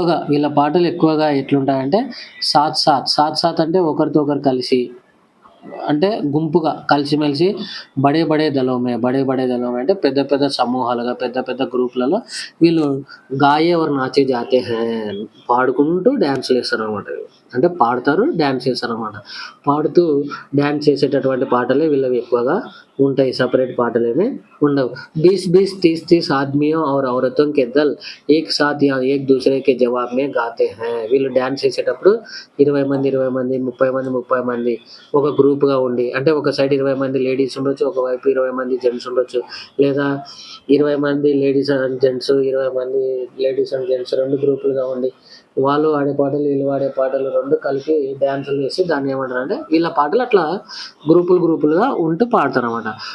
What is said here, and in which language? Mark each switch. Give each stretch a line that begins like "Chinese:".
Telugu: వీళ్ళ పాటలు ఎక్కువగా ఎట్లుంటాయంటే
Hindi: సాత్ సాత్
Telugu: అంటే ఒకరితో ఒకరు కలిసి అంటే గుంపుగా కలిసిమెలిసి
Hindi: బడే బడే దళం
Telugu: అంటే పెద్ద పెద్ద సమూహాలుగా, పెద్ద పెద్ద గ్రూప్‌లలో వీళ్ళు
Hindi: గాయే ఔర్ నాచే జాతే హై
Telugu: పాడుకుంటూ డాన్స్‌లేస్తారనమాట. అంటే పాడతారు, డాన్స్ చేస్తారనమాట. పాడుతూ డాన్స్ చేసేటటువంటి పాటలే వీళ్ళవి ఎక్కువగా ఉంటాయి. సెపరేట్ పాటలేమి ఉండవు.
Hindi: 20-20, 30-30 ఆద్మియోं और औरतों के दल एक साथ या एक दूसरे के जवाब में गाते हैं.
Telugu: వీళ్ళు డాన్స్ చేసేటప్పుడు 20 మంది, 20 మంది, 30 మంది, 30 మంది ఒక గ్రూప్‌గా ఉండి అంటే ఒక సైడ్ 20 మంది లేడీస్ ఉండొచ్చు. ఒకవైపు 20 మంది జెంట్స్ ఉండొచ్చు. లేదా 20 మంది లేడీస్ అండ్ జెంట్స్, 20 మంది లేడీస్ అండ్ జెంట్స్ 2 గ్రూపులుగా ఉండి వాళ్ళు ఆడే పాటలు, వీళ్ళు పాడే పాటలు 2 కలిపి డాన్సులు చేసి దాన్ని ఏమంటారంటే వీళ్ళ పాటలు అట్లా గ్రూపులుగా ఉంటూ పాడతారనమాట.